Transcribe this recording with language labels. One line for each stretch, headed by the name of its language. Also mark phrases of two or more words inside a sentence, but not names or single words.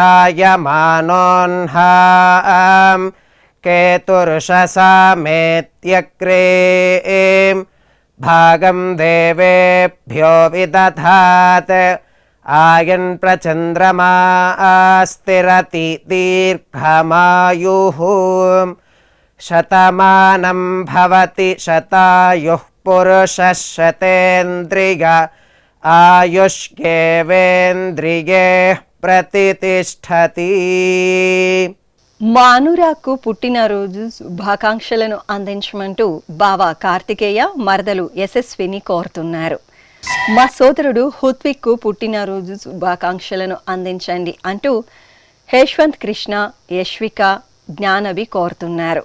Sanskrit: जायमानोऽह्नां केतुर्षसामेत्यग्रे भागं देवेभ्यो विदधात् आयन् प्रचन्द्रमा स्थिरति दीर्घमायुः शतमानं भवति शतायुः पुरुषः शतेन्द्रिय आयुष्येवेन्द्रिये प्रतिष्ठति.
Telugu: మా అనురాగ్కు పుట్టినరోజు శుభాకాంక్షలను అందించమంటూ బావ కార్తికేయ మరదలు యశస్విని కోరుతున్నారు. మా సోదరుడు హుత్విక్కు పుట్టినరోజు శుభాకాంక్షలను అందించండి అంటూ హేష్వంత్ కృష్ణ యశ్విక జ్ఞానవి కోరుతున్నారు.